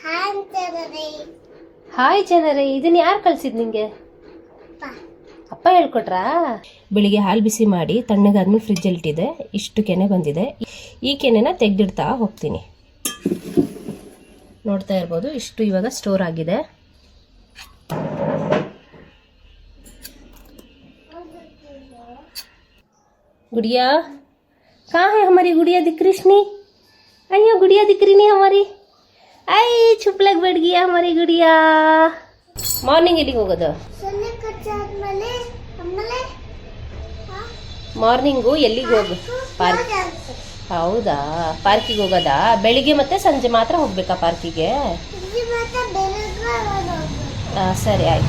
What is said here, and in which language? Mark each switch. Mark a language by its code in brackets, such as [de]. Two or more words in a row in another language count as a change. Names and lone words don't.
[kn] ಹಾಯ್ ಜನರೇ. ಇದನ್ನ ಯಾರು ಕಳ್ಸಿದ್ ನಿಂಗೆ? ಅಪ್ಪ ಹೇಳ್ಕೊಟ್ರಾ? ಬೆಳಿಗ್ಗೆ ಹಾಲು ಬಿಸಿ ಮಾಡಿ ತಣ್ಣಗಾದ್ಮೇಲೆ ಫ್ರಿಜ್ಜಲ್ಲಿ ಇಟ್ಟಿದೆ. ಇಷ್ಟು ಕೆನೆ ಬಂದಿದೆ. ಈ ಕೆನೆನ ತೆಗೆದಿಡ್ತಾ ಹೋಗ್ತೀನಿ. ನೋಡ್ತಾ ಇರ್ಬೋದು, ಇಷ್ಟು ಇವಾಗ ಸ್ಟೋರ್ ಆಗಿದೆ. [hi] गुड़िया कहाँ है हमारी गुड़िया दिख रही? अयो गुड़िया दिख रही नहीं हमारी. आई छुप लग बैठ गया हमारी गुड़िया. [kn] ಮಾರ್ನಿಂಗ್ ಎಲ್ಲಿಗೆ ಹೋಗೋದು? ಮಾರ್ನಿಂಗು ಎಲ್ಲಿಗೆ ಹೋಗು? ಪಾರ್ಕ್. ಹೌದಾ, ಪಾರ್ಕಿಗೆ ಹೋಗೋದಾ? ಬೆಳಿಗ್ಗೆ ಮತ್ತೆ ಸಂಜೆ ಮಾತ್ರ ಹೋಗ್ಬೇಕಾ ಪಾರ್ಕಿಗೆ? ಸರಿ, ಆಯ್ತು.